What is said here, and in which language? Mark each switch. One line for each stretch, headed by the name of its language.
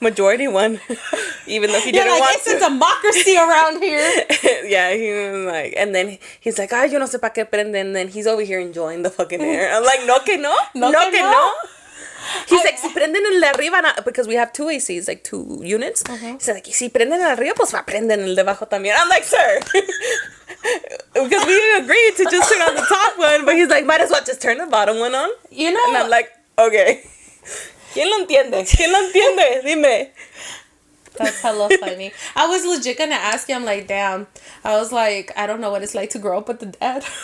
English: Majority won. Even though he didn't like, want it's a democracy around here. Yeah, he was like, and then he's like,
Spanish: ay, yo no sé pa' qué prende.
English: And then he's over here enjoying the fucking air. I'm like,
Spanish: no que no. No que no.
English: He's like,
Spanish: si prenden el de arriba,
English: because we have two ACs, like 2 units. He's like,
Spanish: si prenden el de arriba, pues va prenden el de abajo también.
English: I'm like, sir. Because we agreed to just turn on the top one, but he's like, might as well just turn the bottom one on. You know. And I'm like, okay.
Spanish: ¿Quién lo entiende? ¿Quién lo entiende? Dime.
English: That's hella funny. I was legit gonna ask you, I'm like, damn. I was like, I don't know what it's like to grow up with a dad.